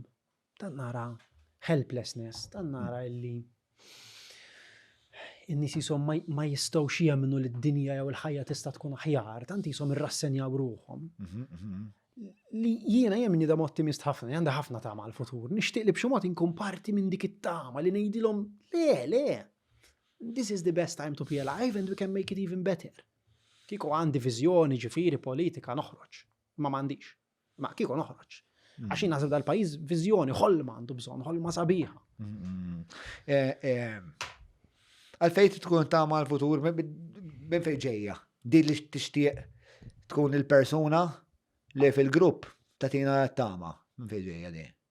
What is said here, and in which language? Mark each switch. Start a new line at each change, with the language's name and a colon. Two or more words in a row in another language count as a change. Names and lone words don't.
Maltese: Tant nara helplessness, tant nara illi n-nies qishom ma jistgħux jemmnu li d-dinja jew il-ħajja tista' tkun aħjar, tant qishom irrassenjaw ruhom. Li jiena jemni da ottimist ħafna, għandha ħafna tama għall-futur. Nixtieq li b'xi mod inkun parti minn dik it-tama li ngħidilhom le.
English: This is the best time to be alive and we can make it even better.
Maltese: Kieku għandi viżjoni ġifieri politika noħroġ, ma m'għandix. Ma kieku noħroġ. Għax jien naħseb dal-pajjiż viżjoni ħolma għandu bżonn, ħolma sabiħa. Għalfejn tkun tama l-futur minn fejn ġejja. Di li tixtieq tkun il-persuna li fil-grupp tatina tama minn fejn ġejja di.